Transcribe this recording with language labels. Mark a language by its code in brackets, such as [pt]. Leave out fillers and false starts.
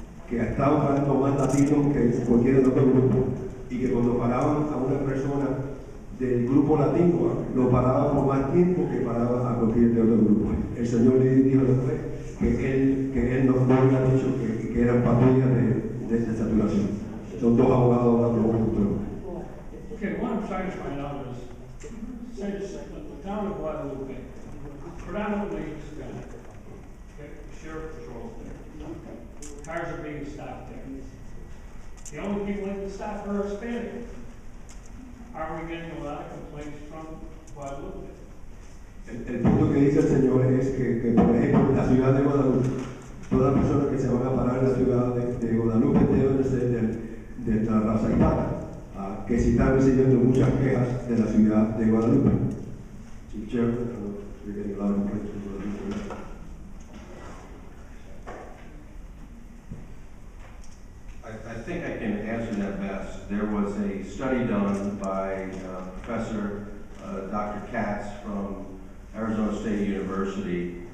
[es] estaban parando más latinos que cualquier otro grupo, y que cuando paraban a una persona del grupo latino lo paraban por más tiempo que paraban a cualquier de otro grupo. El señor Liddy dijo después que él no había dicho que eran patrullas de saturación. Son dos abogados hablando juntos. [en] Okay, what I'm trying to find out is, say the town of Guadalupe, predominantly Hispanic, okay, sheriff patrols there, cars are being stopped there. The only people that can stop are Hispanic. Are we getting a lot of complaints from Guadalupe? [es] El punto que dice el señor es que, por ejemplo, en la ciudad de Guadalupe, todas las personas que se van a parar en la ciudad de Guadalupe deben ser de la raza hispana, que sí están recibiendo muchas quejas de la ciudad de Guadalupe. [en] Chief Chairman, we're getting a lot of complaints from Guadalupe. I think I can answer that best. There was a study done by Professor Dr. Katz from Arizona State University.